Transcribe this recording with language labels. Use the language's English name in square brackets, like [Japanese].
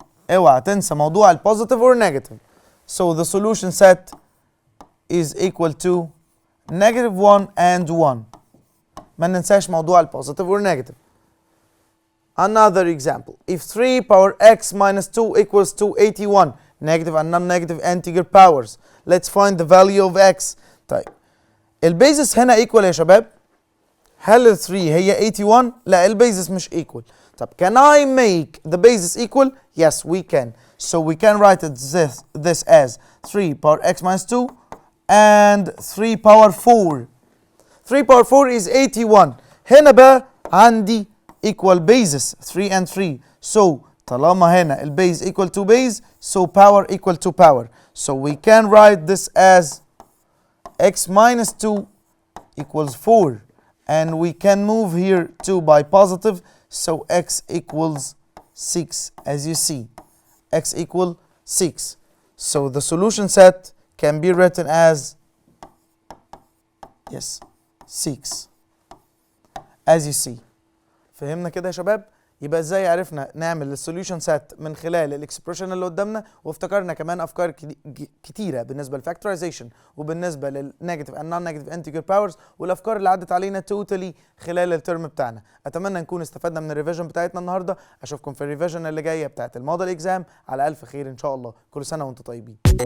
[Arabic] اوعى تنسى موضوع ال positive or negative. [English] so the solution set is equal to negative 1 and 1. [Arabic] ما ننساش موضوع ال positive or negative. [English] Another example, if 3 power x minus 2 equals to 81, negative and non-negative integer powers, let's find the value of x. [Arabic] طيب البيزس هنا equal يا شباب. هل ال 3 هي 81؟ لا البيزس مش equal. [English] طب can I make the basis equal? Yes we can. So we can write this as 3 power x minus 2 and 3 power 4. 3 power 4 is 81. [Arabic] هنا بقى عندي [English] equal bases 3 and 3. so [Arabic] طالما هنا [English] ال base equal to base, so power equal to power. so we can write this as x minus 2 equals 4 and we can move here 2 by positive, so x equals 6 as you see. x equal 6. so the solution set can be written as 6 as you see. [Arabic] فهمنا كده يا شباب؟ يبقى ازاي عرفنا نعمل السوليوشن سيت من خلال الاكسبريشن اللي قدامنا، وافتكرنا كمان افكار كتيره بالنسبه للفاكتورايزيشن وبالنسبه للنيجاتيف اند نون نيجاتيف انتجر باورز، والافكار اللي عدت علينا توتالي خلال الترم بتاعنا. اتمنى نكون استفدنا من الريفيجن بتاعتنا النهارده. اشوفكم في الريفيجن اللي جايه بتاعت الموديل اكزام على الف خير ان شاء الله. كل سنه وانتم طيبين.